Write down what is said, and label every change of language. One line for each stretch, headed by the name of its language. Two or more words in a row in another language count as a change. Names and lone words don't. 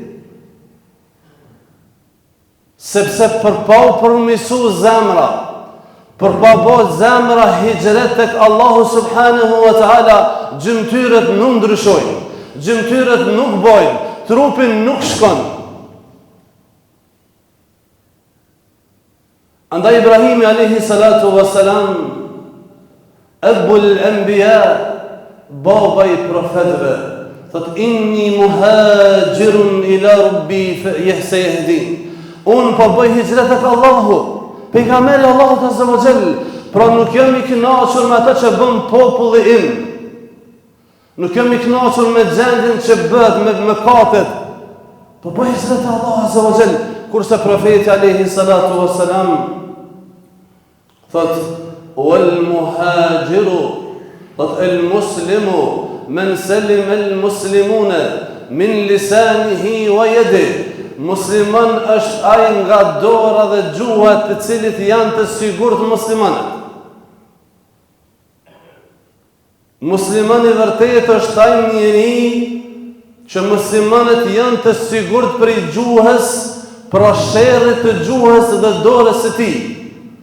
Albanian: Sepse përmisu zemra, për pa bërë zemra hijret tek Allahu
Arabic: سبحانه وتعالى,
Albanian: gjymtyrët nuk ndryshojnë, gjymtyrët nuk bojnë, trupin nuk shkon.
Arabic: Andaj Ibrahimi عليه الصلاة والسلام أبو الأنبياء,
Albanian: baba i profetëve, thot
Arabic: إني مهاجر إلى ربي سيهدين.
Albanian: Unë po bëj hijret tek Allahu, pejgamberi Allahut
Arabic: عز وجل,
Albanian: pra nuk jam i kënaqur me atë që bën populli im. Nuk jam i kënaqur me gjendjen që bëhet me mëkatet. Po bëj hijret te Allahu
Arabic: عز وجل,
Albanian: kurse profeti
Arabic: عليه الصلاة والسلام thot والمهاجر, thot المسلم من سلم المسلمون من لسانه ويده.
Albanian: Musliman është ai nga dora dhe gjuha të cilit janë të sigurt muslimanët. Musliman i vërtet është ai njeri që muslimanët janë të sigurt për gjuhës, për sherrit të gjuhës dhe dorës së tij.